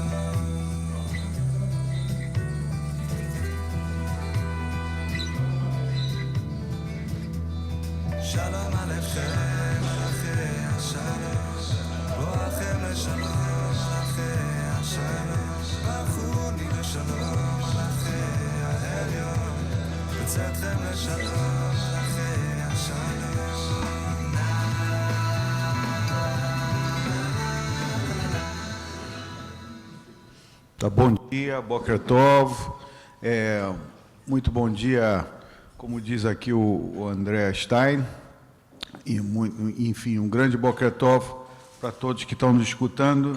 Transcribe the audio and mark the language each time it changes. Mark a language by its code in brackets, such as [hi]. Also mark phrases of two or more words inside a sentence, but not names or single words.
[he] שלום עליכם מלאכי השלום, בואכם לשלום מלאכי השלום, ברכוני לשלום מלאכי העליון, וצאתכם לשלום מלאכי השלום. [pt] Tá, bom dia, [he] בוקר טוב. [pt] Muito bom dia, como diz aqui o André Stein. E, enfim, um grande [he] בוקר טוב [pt] para todos que estão nos escutando.